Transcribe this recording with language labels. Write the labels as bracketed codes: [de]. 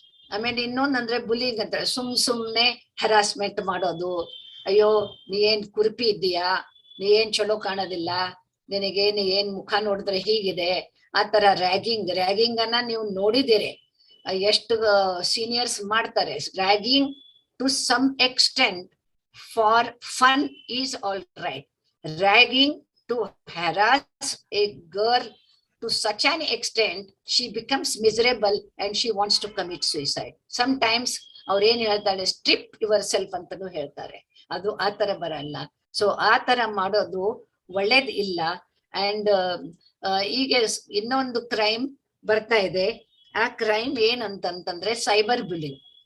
[kn] ಆಮೇಲೆ ಇನ್ನೊಂದಂದ್ರೆ ಬುಲಿಂಗ್ ಅಂತ, ಸುಮ್ನೆ ಹರಾಸ್ಮೆಂಟ್ ಮಾಡೋದು. ಅಯ್ಯೋ ನೀ ಏನ್ ಕುರುಪಿ ಇದ್ದೀಯಾ, ನೀ ಏನ್ ಚಲೋ ಕಾಣೋದಿಲ್ಲ, ನಿನಗೆ ನೀ ಏನ್ ಮುಖ ನೋಡಿದ್ರೆ ಹೀಗಿದೆ, ಆ ತರ ರ್ಯಾಗಿಂಗ್ ಅನ್ನ ನೀವು ನೋಡಿದಿರಿ, ಎಷ್ಟು ಸೀನಿಯರ್ಸ್ ಮಾಡ್ತಾರೆ. [en] Ragging to some extent for fun is all right. Ragging to harass a girl to such an extent she becomes miserable and she wants to commit suicide. [kn] Sometimes ಅವ್ರು ಏನ್ ಹೇಳ್ತಾಳೆ, [en] strip yourself [kn] ಅಂತಾನು ಹೇಳ್ತಾರೆ. ಅದು ಆ ತರ ಬರಲ್ಲ. So ಆ ತರ ಮಾಡೋದು ಒಳ್ಳೇದ್ ಇಲ್ಲ. ಅಂಡ್ ಈಗ ಇನ್ನೊಂದು ಕ್ರೈಮ್ ಬರ್ತಾ ಇದೆ. ಆ ಕ್ರೈಮ್ ಏನಂತಂತಂದ್ರೆ ಸೈಬರ್ ಬುಲಿಂಗ್.